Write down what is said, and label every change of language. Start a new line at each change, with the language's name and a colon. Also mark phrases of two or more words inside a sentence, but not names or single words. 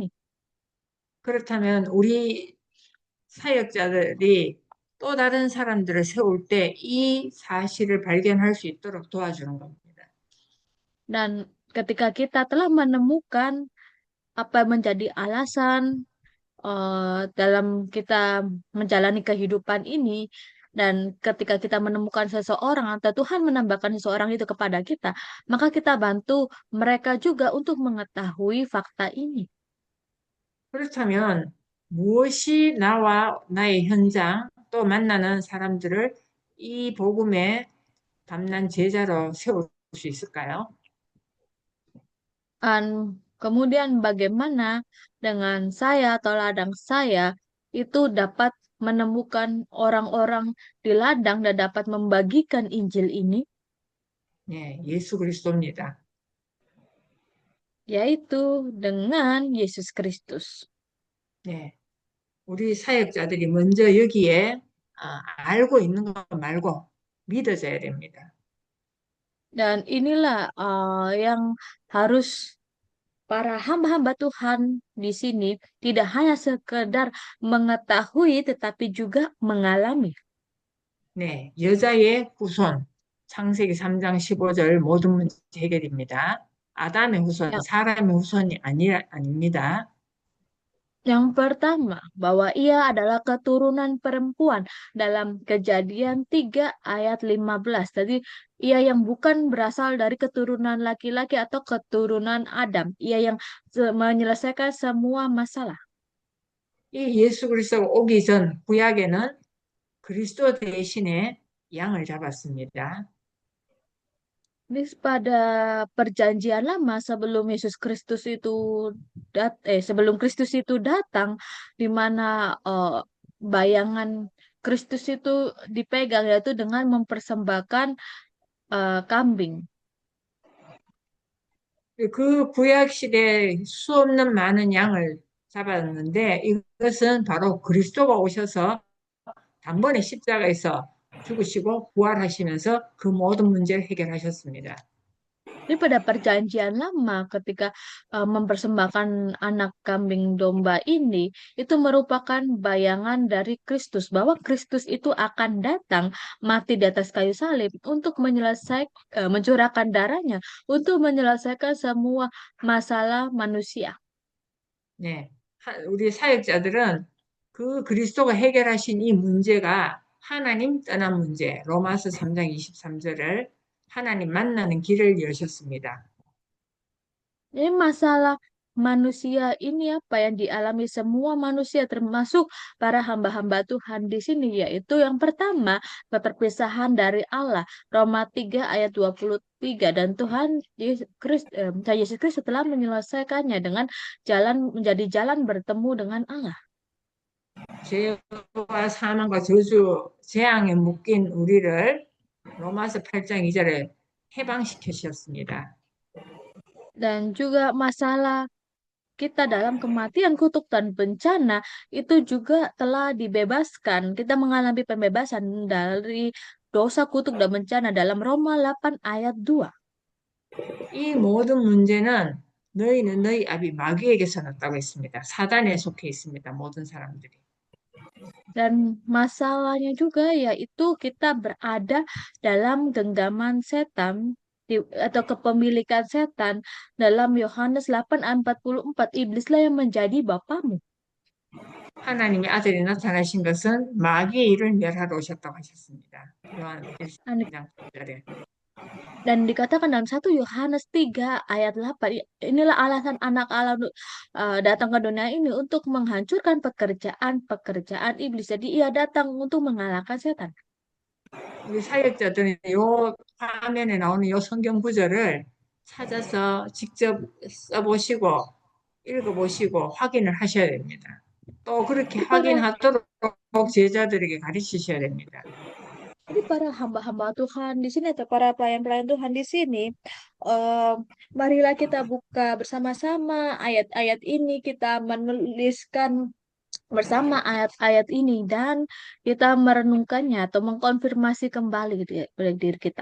Korean: 그렇다면 우리 사역자들이 또 다른 사람들을 세울 때 이 사실을 발견할 수 있도록 도와주는 겁니다.
Indonesian: Dan ketika kita telah menemukan apa yang menjadi alasan dalam kita menjalani kehidupan ini, dan ketika kita menemukan seseorang atau Tuhan menambahkan seseorang itu kepada kita, maka kita bantu mereka juga untuk mengetahui fakta ini.
Korean: 그렇다면 무엇이 나와 나의 현장 또 만나는 사람들을 이 복음에 담난 제자로 세울 수 있을까요?
Indonesian: Dan kemudian bagaimana dengan saya atau ladang saya itu dapat menemukan orang-orang di ladang dan dapat membagikan Injil ini,
Korean: 네, 예수 그리스도입니다.
Indonesian: yaitu dengan Yesus Kristus.
Korean: 네, 우리 사역자들이 먼저 여기에 알고 있는 것 말고 믿어져야 됩니다.
Indonesian: Dan inilah yang harus para hamba-hamba Tuhan di sini tidak hanya sekedar mengetahui tetapi juga mengalami.
Korean: 네, 여자의 후손, 창세기 3장 15절 모든 문제 해결입니다. 아담의 후손,
Indonesian: Yang,
Korean: 사람의 후손이 아닙니다.
Indonesian: yang pertama, bahwa ia adalah keturunan perempuan dalam Kejadian 3 ayat 15. Jadi ia yang bukan berasal dari keturunan laki-laki atau keturunan Adam. Ia yang menyelesaikan semua masalah.
Korean: 이 예수 그리스도가 오기 전 구약에는 그리스도 대신에 양을 잡았습니다.
Indonesian: Ini pada perjanjian lama sebelum Kristus itu datang, di mana bayangan Kristus itu dipegang yaitu dengan mempersembahkan kambing.
Korean: 그 구약 시대에 수없는 많은 양을 잡았는데 이것은 바로 그리스도가 오셔서 단번에 십자가에서 죽으시고 부활하시면서 그 모든 문제를 해결하셨습니다.
Indonesian: Ini pada perjanjian lama ketika mempersembahkan anak kambing domba ini itu merupakan bayangan dari Kristus bahwa Kristus itu akan datang mati di atas kayu salib untuk mencurahkan darahnya untuk menyelesaikan semua masalah manusia.
Korean: 네. 우리 사역자들은 그 그리스도가 해결하신 이 문제가 하나님 떠난 문제, 로마서 3장 23절을 하나님 만나는 길을 여셨습니다.
Indonesian: Ini masalah manusia ini apa yang dialami semua manusia termasuk para hamba-hamba Tuhan di sini, yaitu yang pertama keterpisahan dari Allah, Roma 3 ayat 23, dan Tuhan Yesus Kristus telah menyelesaikannya dengan menjadi jalan bertemu dengan Allah.
Korean: 죄와 사망과 저주, 재앙에 묶인 우리를 로마서 8장 2절에 해방시키셨습니다.
Indonesian: Dan juga masalah kita dalam kematian, kutuk, dan bencana itu juga telah dibebaskan. Kita mengalami pembebasan dari dosa, kutuk, dan bencana dalam Roma 8 ayat 2.
Korean: 이 모든 문제는 너희는 너희 아비 마귀에게서 났다고 했습니다. 사단에 속해 있습니다. 모든 사람들이.
Indonesian: Dan masalahnya juga yaitu kita berada dalam genggaman setan atau kepemilikan setan dalam Yohanes 8 ayat 44. Iblislah yang menjadi bapamu.
Korean: 하나님의 아들이 나타나신 것은 마귀의 일을 멸하러 오셨다고 하셨습니다. 요한 Anik- 1장 8절에.
Indonesian: Dan dikatakan dalam 1 Yohanes 3 ayat 8, inilah alasan anak Allah datang ke dunia ini untuk menghancurkan pekerjaan-pekerjaan iblis. Jadi ia datang untuk mengalahkan setan.
Korean: 우리 사역자들은 요 화면에 나오는 요 성경 구절을 찾아서 직접 써보시고 읽어보시고 확인을 하셔야 됩니다. 또 그렇게
Indonesian: Jadi para
Korean: 확인하도록 제자들에게 가르치셔야 됩니다.
Indonesian: Jadi para hamba-hamba Tuhan di sini atau para pelayan-pelayan Tuhan di sini, eh, marilah kita buka bersama-sama ayat-ayat ini, kita menuliskan bersama ayat-ayat ini dan kita merenungkannya atau mengkonfirmasi kembali gitu ya, pada diri kita.